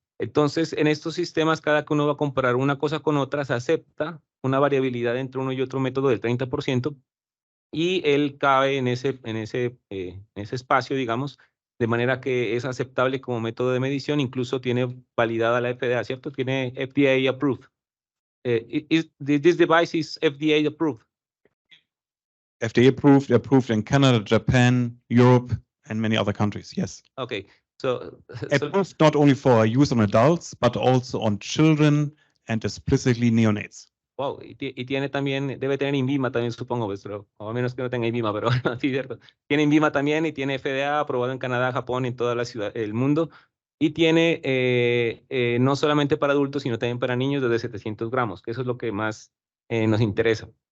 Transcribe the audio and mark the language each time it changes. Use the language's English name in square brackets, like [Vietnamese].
[Spanish] Entonces, en estos sistemas, cada que uno va a comparar una cosa con otra, se acepta una variabilidad entre uno y otro método del 30%, y él cabe en ese espacio, digamos, de manera que es aceptable como método de medición. Incluso tiene validada la FDA, ¿cierto? Tiene FDA approved. [English] This device is FDA approved. FDA approved in Canada, Japan, Europe, and many other countries, yes. Okay. So approved not only for use on adults, but also on children and explicitly neonates. [Spanish] Wow, y tiene también, debe tener INVIMA también, supongo, pues, pero, o a menos que no tenga INVIMA, pero sí, cierto. Tiene INVIMA también, y tiene FDA aprobado en Canadá, Japón, en toda la ciudad, el mundo. Y tiene no solamente para adultos, sino también para niños desde 700 gramos, que eso es lo que más nos interesa.